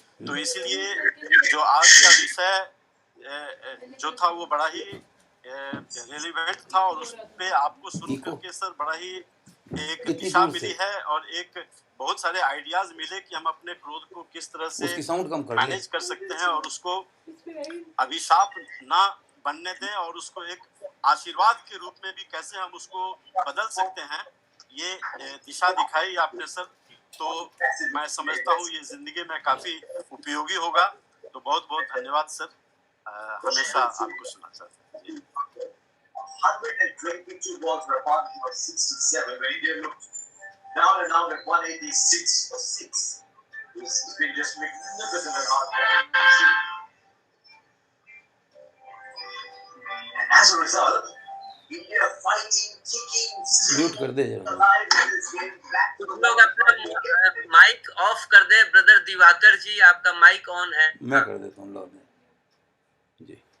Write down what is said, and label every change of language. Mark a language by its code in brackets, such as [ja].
[hi] तो इसलिए जो आज का विषय जो था वो बड़ा ही रेलिवेंट था और उस पे आपको सुन करके सर बड़ा ही एक दिशा मिली है और एक बहुत सारे आइडियाज मिले कि हम अपने क्रोध को किस तरह से मैनेज कर सकते हैं और उसको अभिशाप ना बनने दें और उसको एक आशीर्वाद के रूप में भी कैसे हम उसको बदल सकते हैं, ये दिशा दिखाई आपने सर। तो मैं समझता हूँ ये जिंदगी में काफी उपयोगी होगा। तो बहुत बहुत धन्यवाद सर, हमेशा आपको सुना चाहते हैं। [en] 122 balls were parked for 67. When India looked down and out at 186 for 6. It's been just magnificent and hard. And as a result, India fighting, kicking, [hi] mute कर दे जरा। [en] alive in this game back to the [hi] लोग अपना mic off कर दे। Brother Diwakar जी आपका mic on है। मैं कर देता हूँ लॉर्ड जी।